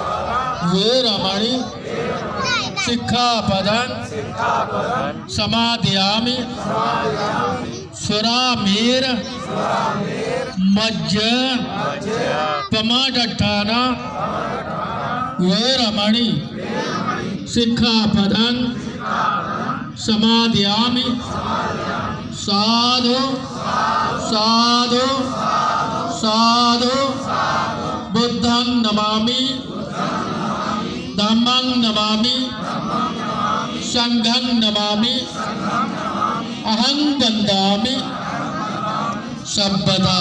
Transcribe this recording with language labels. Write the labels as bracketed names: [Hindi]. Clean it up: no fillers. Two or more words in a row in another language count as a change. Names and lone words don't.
[Pali] वीरमणि सिक्खापदं समादयामि सुरामेर मज्ज पमाडट्ठाना वेरमणि सिक्खापदं समादयामि साधु साधु साधु बुद्धं नमामि धम्मं नमामि संघं नमामि अहं वन्दामि सर्वदा।